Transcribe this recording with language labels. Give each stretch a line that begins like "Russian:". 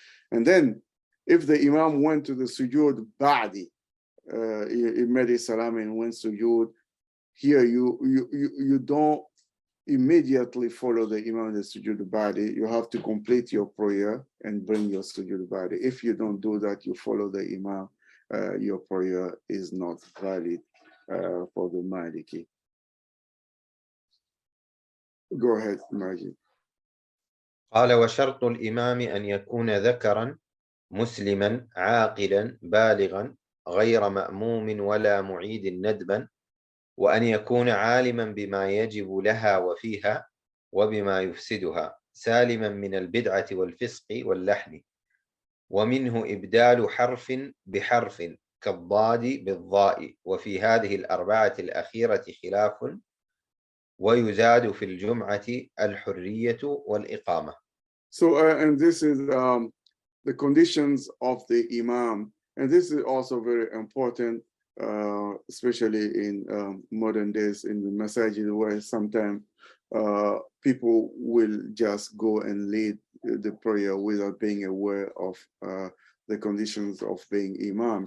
English: And then if the imam went to the sujood ba'di, he made his salam and went sujood, here you don't immediately follow the imam in the sujood ba'di. You have to complete your prayer and bring your sujood ba'di. If you don't do that, you follow the imam, your prayer is not valid for the Maliki. Go ahead, Majid.
Arabic: قال وشرط الإمام أن يكون ذكرا مسلما عاقلا بالغا غير مأموم ولا معيد ندبا، وأن يكون عالما بما يجب لها وفيها وبما يفسدها، سالما من البدعة والفسق واللحن، ومنه إبدال حرف بحرف كالضاد بالضاء، وفي هذه الأربعة الأخيرة خلاف، ويزاد في الجمعة الحرية والإقامة.
English: So and this is the conditions of the imam, and this is also very important, especially in modern days in the masajid, where sometimes people will just go and lead the prayer without being aware of the conditions of being imam.